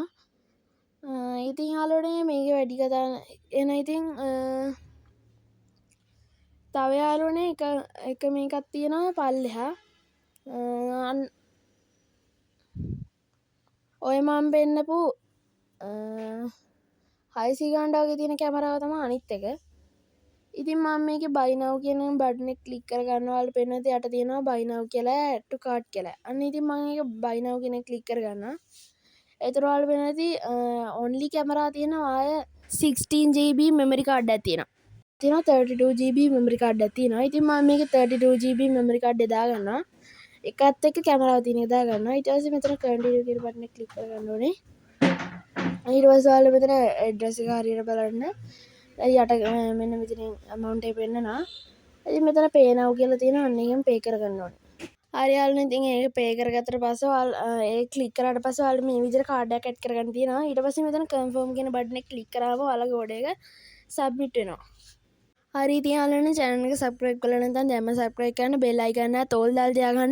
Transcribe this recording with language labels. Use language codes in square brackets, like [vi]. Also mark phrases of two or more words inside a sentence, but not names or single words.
[si] ඉතින් යාළුවනේ මේක වැඩි කතා එන ඉතින් තව යාළුවනේ එක මේකක් තියෙනවා පල්ලෙහා. ඔය මම පෙන්නපු 600 ගානට වගේ තියෙන කැමරාව තමයි අනිත් එක. ඉතින් මම මේකේ [en] buy now [si] කියන බටන් එක ක්ලික් කරගන්න ඔයාලට පෙන්නන යට තියෙනවා [en] buy now [si] කියලා [en] add to cart [si] කියලා. අන්න ඉතින් මම ඒක [en] buy now [si] කියන එක ක්ලික් කරගන්නවා. එතකොට ඔයාලට පෙන්නනදී only කැමරා තියෙනවා ආය 16GB [en] memory card [si] එකක් තියෙනවා. 32GB [en] memory card [si] එකක් තියෙනවා. ඉතින් මම මේකේ 32GB [en] memory card [si] එක දාගන්නවා. එකත් එක්ක කැමරාව තියෙන එක දාගන්නවා. ඊට පස්සේ මෙතන continue කියන බටන් එක ක්ලික් කරගන්න ඕනේ. ඊට පස්සේ ඔයාලා මෙතන address එක හරියට බලන්න. යට මෙන්න මෙතන amount එක පෙන්නනවා. ඉතින් මෙතන [en] pay now [si] කියලා තියෙනවා. අන්න එකෙන් pay කරගන්න ඕනේ. හරි යාළුවනේ ඉතින් ඒක pay කරගත්තට පස්සේ ඔයාලා ඒක click කරාට පස්සේ ඔයාලට මේ විදිහට card එකක් add කරගන්න තියෙනවා. ඊට පස්සේ මෙතන confirm කියන button එක click කරාම ඔයාලගේ order එක submit වෙනවා. හරි ඉතින් යාළුවනේ channel එක subscribe කරලා නැත්නම් දැන්ම subscribe කරන්න [en] bell icon [si] එක තෝල් දාලා තියාගන්න.